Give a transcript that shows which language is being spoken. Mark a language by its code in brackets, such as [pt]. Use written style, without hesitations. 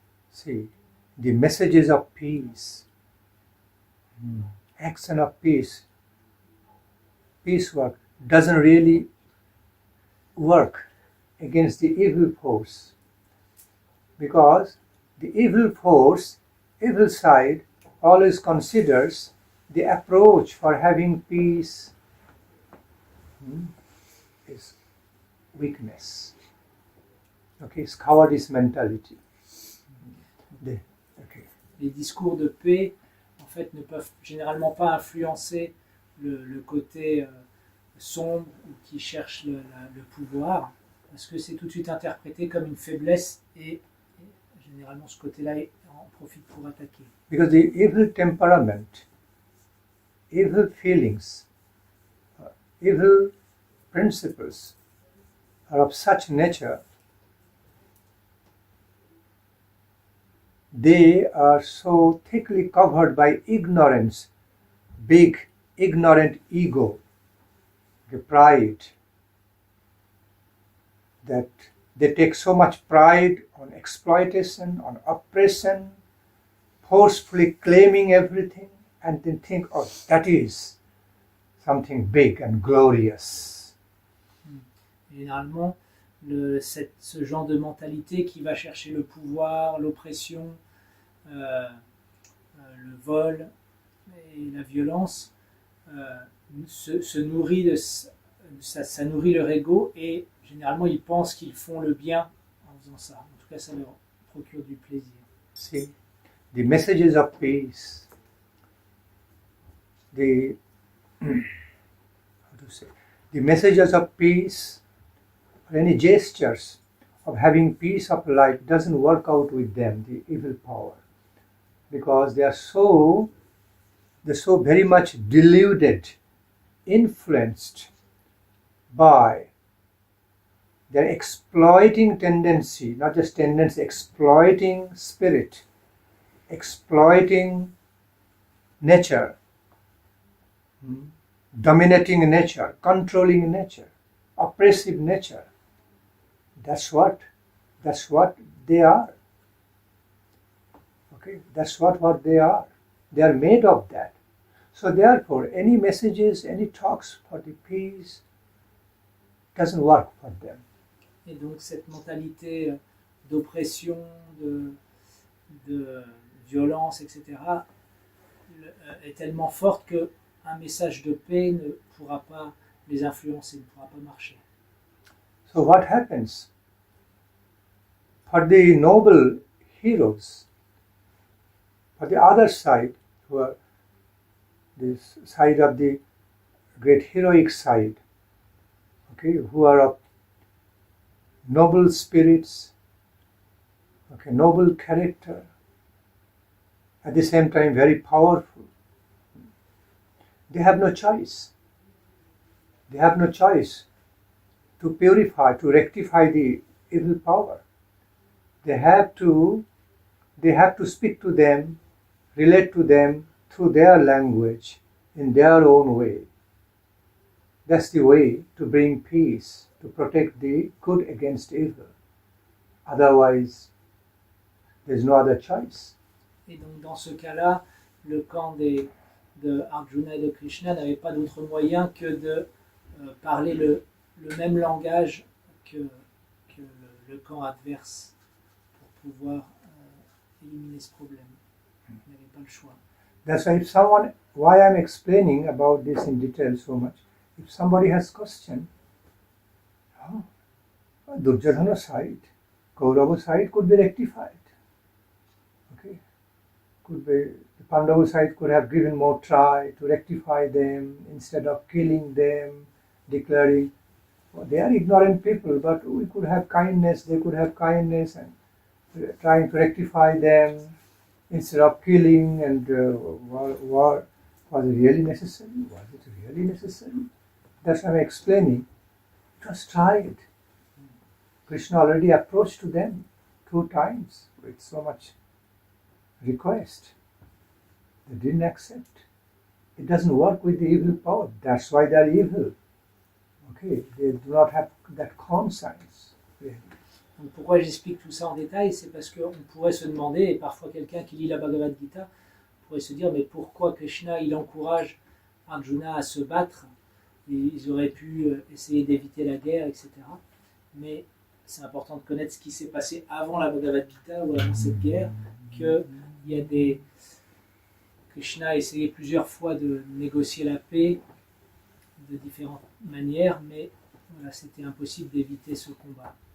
[en] See, the messages of peace, action of peace, peace work doesn't really work against the evil force, because the evil force, evil side, always considers the approach for having peace is weakness. Okay, it's cowardice mentality. [fr] Les discours de paix, en fait, ne peuvent généralement pas influencer le côté sombre ou qui cherche le pouvoir, parce que c'est tout de suite interprété comme une faiblesse et généralement ce côté-là en profite pour attaquer. [en] Because the evil temperament, evil feelings, evil principles are of such nature, they are so thickly covered by ignorance, big ignorant ego, the pride, that they take so much pride on exploitation, on oppression, forcefully claiming everything, and then think, oh, that is something big and glorious. [fr] Généralement, ce genre de mentalité qui va chercher le pouvoir, l'oppression, le vol et la violence se nourrit ça nourrit leur ego, et généralement ils pensent qu'ils font le bien en faisant ça. En tout cas, ça leur procure du plaisir. [en] See, the messages of peace, the messages of peace, or any gestures of having peace of life doesn't work out with them, the evil power, because they are so very much deluded, influenced by their exploiting tendency, not just tendency, exploiting spirit, exploiting nature, dominating nature, controlling nature, oppressive nature. That's what they are. Okay, that's what they are. They are made of that. So therefore, any messages, any talks for the peace doesn't work for them. [fr] Et donc cette mentalité d'oppression, de violence, etc., est tellement forte qu'un message de paix ne pourra pas les influencer, ne pourra pas marcher. [en] So what happens? For the noble heroes, for the other side, who are this side of the great heroic side, okay, who are of noble spirits, okay, noble character, at the same time very powerful. They have no choice. They have no choice to purify, to rectify the evil power. They have to speak to them, relate to them through their language, in their own way. That's the way to bring peace, to protect the good against evil. Otherwise, there's no other choice. [fr] Et donc dans ce cas-là, le camp de Arjuna et de Krishna n'avait pas d'autre moyen que de parler le même langage que le camp adverse pour pouvoir éliminer ce problème. Il n'avait pas le choix. [en] That's why I'm explaining about this in detail so much. If somebody has question, Duryodhana side, Kaurava side could be rectified. Okay, could be the Pandava side could have given more try to rectify them instead of killing them, declaring they are ignorant people, but we could have kindness. They could have kindness and trying to rectify them instead of killing. And war was it really necessary? Was it really necessary? That's why I'm explaining. It was tried. Krishna already approached to them 2 times with so much request. They didn't accept. It doesn't work with the evil power. That's why they are evil. Okay, they do not have that conscience. Really. [fr] Donc pourquoi j'explique tout ça en détail, c'est parce qu'on pourrait se demander, et parfois quelqu'un qui lit la Bhagavad-gita pourrait se dire, mais pourquoi Krishna il encourage Arjuna à se battre? Ils auraient pu essayer d'éviter la guerre, etc. Mais c'est important de connaître ce qui s'est passé avant la Bhagavad-gita ou avant cette guerre, qu'il y a Krishna a essayé plusieurs fois de négocier la paix de différentes manières, mais voilà, c'était impossible d'éviter ce combat.